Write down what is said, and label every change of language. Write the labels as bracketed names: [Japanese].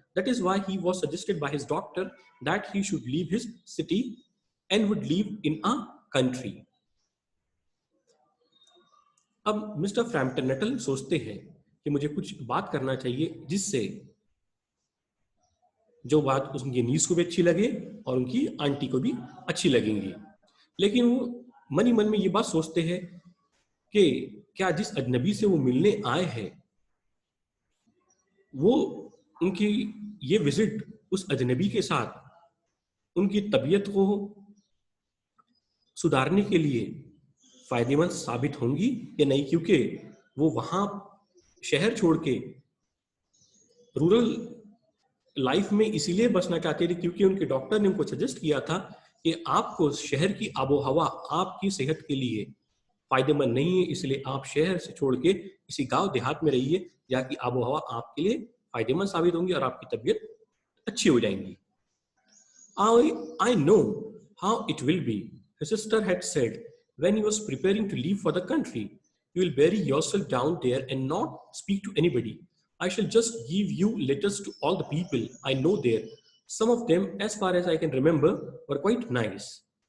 [English] That is why he was suggested by his doctor that he should leave his city and would live in a country. [Hindi] अब mister Frampton Nuttall सोचते हैं कि मुझे कुछ बात करना चाहिए जिससे जो बात उनकी नीस को भी अच्छी लगे और उनकी आंटी को भी अच्छी लगेंगी। लेकिन वो मन ही मन में ये बात सोचते हैं कि क्या जिस अजनबी से वो मिलने आए हैं वो उनकी ये विजिट उस अजनबी के साथ उनकी तबीयत को सुधारने के लिए फायदेमंद साबित होंगी या नहीं, क्योंकि वो वहां शहर छोड़ के रूरल लाइफ में इसीलिए बसना चाहते थे क्योंकि उनके डॉक्टर ने उनको सजेस्ट किया था कि आपको शहर की आबोहवा आपकी सेहत के लिए फायदेमंद नहीं है, इसलिए आप शहर से छोड़ के किसी गांव देहात में रहिए जहाँ की आबोहवा आपके लिए फायदेमंद साबित होंगी और आपकी तबीयत अच्छी हो जाएंगी. [English] I know how it will be, his sister had said when he was preparing to leave for the country. You will bury yourself down there and not speak to anybody. I shall just give you letters to all the people I know there. Some of them, as far as I can remember, were quite nice.